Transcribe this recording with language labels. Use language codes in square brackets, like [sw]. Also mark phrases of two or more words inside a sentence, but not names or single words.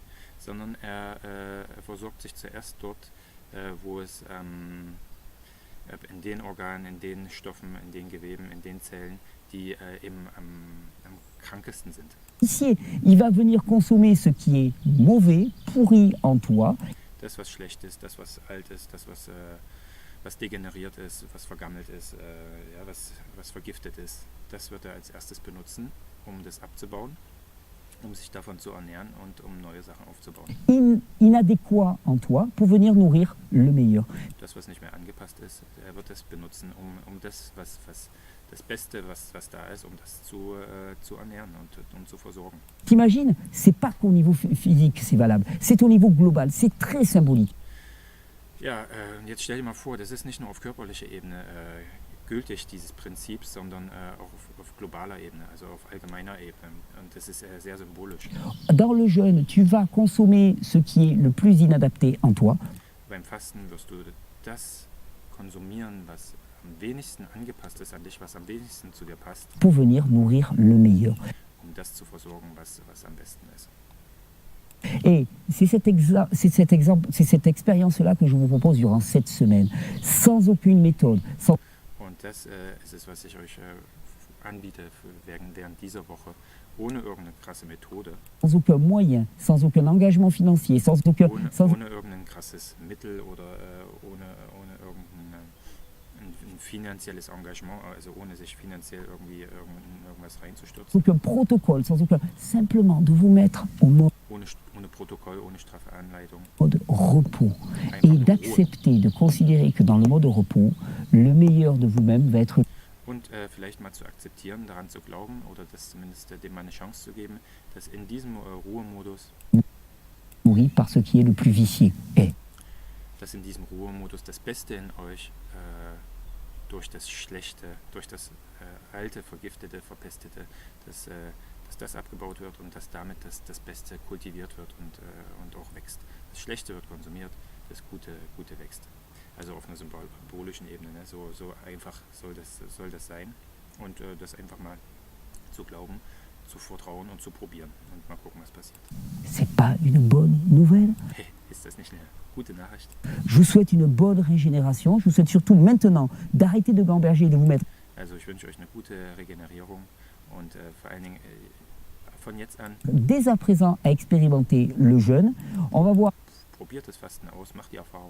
[de] sondern er versorgt sich zuerst dort, wo es in den Organen, in den Stoffen, in den Geweben, in den Zellen, die eben am krankesten sind. [fr] Ici, il va venir consommer ce qui est mauvais, pourri en toi, [de] Das, was schlecht ist, das, was alt ist, das, was degeneriert ist, was vergammelt ist, ja, was vergiftet ist, das wird er als erstes benutzen, um das abzubauen, um sich davon zu ernähren und um neue Sachen aufzubauen. [fr] inadéquat en toi, pour venir nourrir le meilleur. [de] Das, was nicht mehr angepasst ist, er wird das benutzen, um das, das Beste, was da ist, um das zu ernähren und um zu versorgen. [fr] T'imagines, c'est pas qu'au niveau physique c'est valable, c'est au niveau global, c'est très symbolique. [de] Ja, jetzt stell dir mal vor, das ist nicht nur auf körperlicher Ebene gültig, dieses Prinzip, sondern auch auf globaler Ebene, also auf allgemeiner Ebene. Und das ist sehr symbolisch. [fr] Dans le jeûne, tu vas consommer ce qui est le plus inadapté en toi, [de] Beim Fasten wirst du das konsumieren, was am wenigsten angepasst ist an dich, was am wenigsten zu dir passt, [fr] pour venir nourrir le meilleur. [de] um das zu versorgen, was am besten ist. [fr] Et c'est cette expérience-là que je vous propose durant cette semaine, sans aucune méthode, sans [de] Und das ist es, was ich euch anbiete während dieser Woche, ohne irgendeine krasse Methode, [fr] aucun moyen, sans aucun engagement financier, sans [de] ohne irgendein krasses Mittel oder ohne irgendein ein finanzielles Engagement, also ohne sich finanziell irgendwie irgendwas reinzustürzen. [fr] aucun protocole, sans aucun... Simplement de vous mettre au mode [de] Ohne Protokoll, ohne straffe Anleitung. [fr] repos [de] Einfach [fr] et [de] nur Ruhe. [fr] d'accepter, de considérer que dans le mode repos, le meilleur de vous-même va être... [de] Und vielleicht mal zu akzeptieren, daran zu glauben oder das zumindest dem mal eine Chance zu geben, dass in diesem Ruhemodus, [fr] nourri par ce qui est le plus vicié. [de] dass in diesem Ruhemodus das Beste in euch durch das Schlechte, durch das Alte, Vergiftete, Verpestete, dass das abgebaut wird und dass damit das Beste kultiviert wird und auch wächst. Das Schlechte wird konsumiert, das Gute wächst. Also auf einer symbolischen Ebene. Ne? So einfach soll das sein. Und das einfach mal zu glauben, zu vertrauen und zu probieren. Und mal gucken, was passiert. [fr] C'est pas une bonne nouvelle? [de] Hey, ist das nicht eine gute Nachricht? [fr] Je vous souhaite une bonne régénération. Je vous souhaite surtout maintenant d'arrêter de gamberger et de vous mettre [de] Also ich wünsche euch eine gute Regenerierung und vor allen Dingen von jetzt an [fr] dès à présent à expérimenter le jeûne. On va voir [de] probiert das Fasten aus, macht die Erfahrung.